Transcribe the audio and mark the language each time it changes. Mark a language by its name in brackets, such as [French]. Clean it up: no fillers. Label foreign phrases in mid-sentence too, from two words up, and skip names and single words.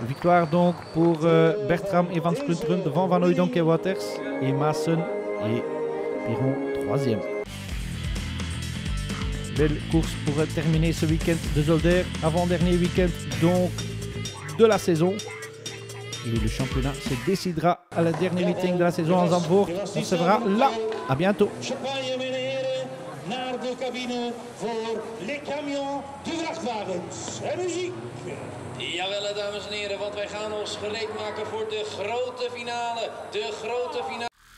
[French] Victoire donc pour Bertram et Van Splunteren devant Van Hooijdonk et Wouters et Maassen et Piron 3e. Belle course pour terminer ce week-end de Zolder, avant-dernier week-end donc de la saison. Et le championnat se décidera à la dernière meeting de la saison en Zandvoort. On se verra là. À bientôt. [Dutch] Naar de cabine voor [French] les camions du [Dutch] vrachtwagens. En muziek! Jawel, dames en heren, want wij gaan ons gereed maken voor de grote finale. De grote finale.